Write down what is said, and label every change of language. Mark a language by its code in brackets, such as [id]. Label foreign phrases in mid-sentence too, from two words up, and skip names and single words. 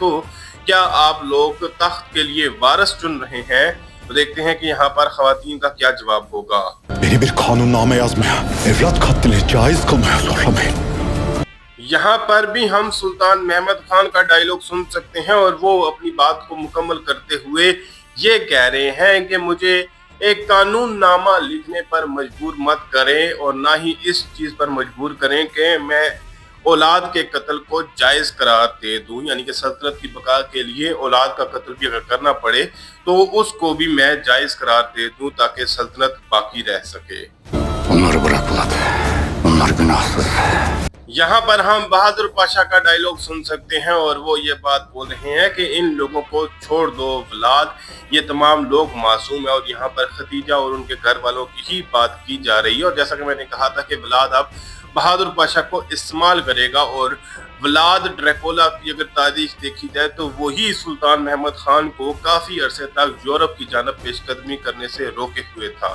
[hi] तो क्या आप लोग तख्त के लिए वारिस चुन रहे हैं? तो देखते हैं कि यहाँ पर खवातीन का क्या जवाब होगा। [tr] Beni bir kanunname yazmaya, evlat katlini caiz kılmaya zorlamayın. [hi] यहाँ पर भी हम सुल्तान महमद खान का डायलॉग सुन सकते हैं और वो अपनी बात को मुकम्मल करते हुए ये कह रहे हैं कि मुझे एक कानून नामा लिखने पर मजबूर मत करें और ना ही इस चीज़ पर मजबूर करें कि मैं औलाद के कत्ल को जायज़ करार दे दूं, यानी कि सल्तनत की बका के लिए औलाद का कत्ल भी अगर करना पड़े तो उसको भी मैं जायज़ करार दे दूं ताकि सल्तनत बाकी रह सके। [tr] Onları bırak Vlad. Onlar günahsız. [hi] यहाँ पर हम बहादुर पाशा का डायलॉग सुन सकते हैं और वो ये बात बोल रहे हैं कि इन लोगों को छोड़ दो व्लाद, ये तमाम लोग मासूम है। और यहाँ पर खदीजा और उनके घर वालों की ही बात की जा रही है। और जैसा कि मैंने कहा था कि व्लाद अब बहादुर पाशा को इस्तेमाल करेगा और व्लाद ड्रैकुला की अगर तारीख देखी जाए तो वही सुल्तान महमद खान को काफी अरसे तक यूरोप की जानब पेशकदमी करने से रोके हुए था।